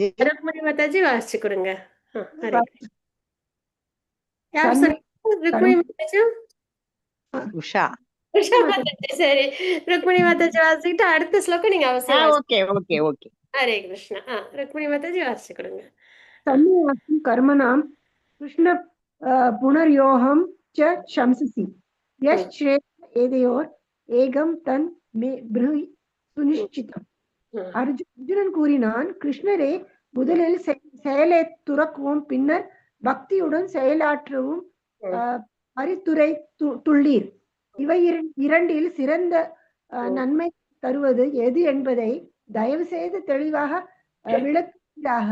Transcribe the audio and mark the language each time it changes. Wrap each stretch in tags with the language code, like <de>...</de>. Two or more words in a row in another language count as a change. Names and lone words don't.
<ta>ருக்மணி மாதாஜி வாசிச்சு கொடுங்க. ஹரே கிருஷ்ணா. யார் தன்னை சொன்னீங்க? ருக்மணி மாதாஜி? உஷா. உஷா மாதாஜி. சரி, ருக்மணி மாதாஜி வாசிக்கிட்டு அடுத்த ஸ்லோகம் நீங்க அவசியம் வாசி.</ta> <en>okay okay okay.</en> <ta>ஹரே கிருஷ்ணா. ருக்மணி மாதாஜி வாசிச்சு கொடுங்க.</ta> <sa>सन्न्यासं कर्मणां कृष्ण पुनर्योहं च शंससि यश्श्रेय एतयोर् एकम् तत् मे ब्रूहि सुनिश्चितम्.</sa> <ta>அர்ஜுனன் கூறினான், கிருஷ்ணரே, முதலில் செயலை துறக்கவும் பின்னர் பக்தியுடன் செயலாற்றவும் பரிந்துரை துள்ளீர். இவை இரண்டில் சிறந்த நன்மை தருவது எது என்பதை தயவு செய்து தெளிவாக விளக்குகிறாக.</ta>